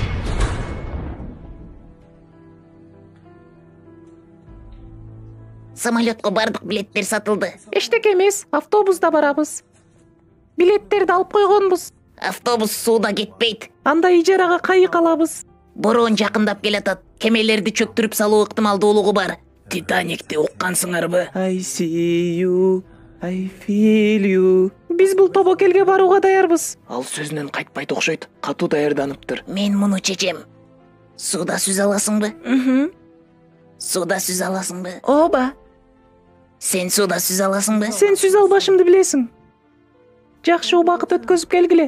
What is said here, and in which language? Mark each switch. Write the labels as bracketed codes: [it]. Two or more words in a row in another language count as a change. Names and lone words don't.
[ky] Самолетко бардык билеттер сатылды. Эчтеке эмес, автобуста барабыз. Билеттерди алып койгонбуз. Автобус сууда кетпейт. Анда ижарага кайык алабыз. Бороон жакындап келатат. Кемелерди чөктүрүп салуу ыктымалдуулугу бар. Титаникти уккансыңарбы? [en] I see you, I feel you. [ky] Биз бул тобокелге барууга даярбыз. Ал сөзүнөн кайтпайт окшойт. Катуу даярданыптыр. Мен муну чечем. Сууда сүзө аласыңбы? Сууда сүзө аласыңбы? Ооба. Сен сууда сүзө аласыңбы? Сен сүз албашымды билесиң. Жакшы убакыт өткөзүп келгиле.